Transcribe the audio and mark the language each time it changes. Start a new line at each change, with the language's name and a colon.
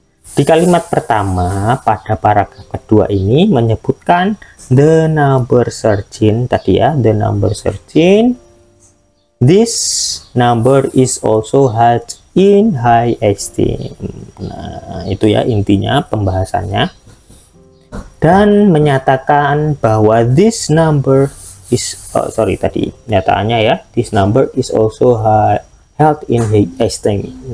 Indonesian: Di kalimat pertama pada paragraf kedua ini menyebutkan
English: the number 13
Indonesian: tadi ya, the number 13.
English: This number is also held in high esteem.
Indonesian: Nah, itu ya intinya pembahasannya. Dan menyatakan bahwa
English: this number is
Indonesian: tadi nyataannya ya,
English: this number is also held in high esteem.